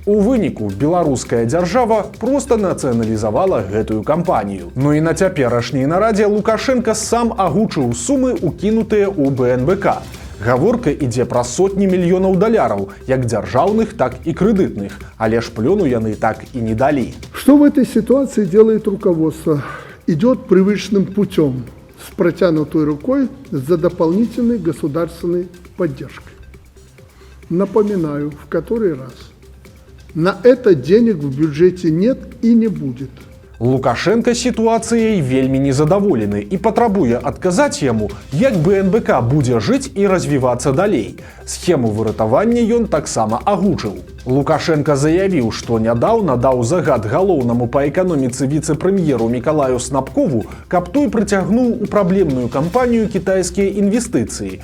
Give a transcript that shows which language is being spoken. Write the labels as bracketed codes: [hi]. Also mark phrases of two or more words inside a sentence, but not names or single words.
[be] У выніку беларуская дзяржава проста нацыяналізавала гэтую кампанію. Ну і на цяперашняй нарадзе Лукашенко сам агучыў сумы, укінутыя ў БНБК. Гаворка ідзе пра сотні мільёнаў даляраў, як дзяржаўных, так і крэдытных, але ж плёну яны так і не далі. [ru] Что в этой ситуации делает руководство? Идет привычным путем, с протянутой рукой за дополнительной государственной поддержкой. Напоминаю, в который раз, на это денег в бюджете нет и не будет. [be] Лукашенко сітуацыяй вельмі незадаволены і патрабуе адказаць яму, як БНБК будзе жыць і развівацца далей. Схему выратавання ён таксама агучыў. Лукашенко заявіў, што нядаўна даў загад галоўнаму па эканоміцы віцэ-прэм'еру Мікалаю Снапкову, каб той прыцягнуў у праблемную кампанію кітайскія інвестыцыі.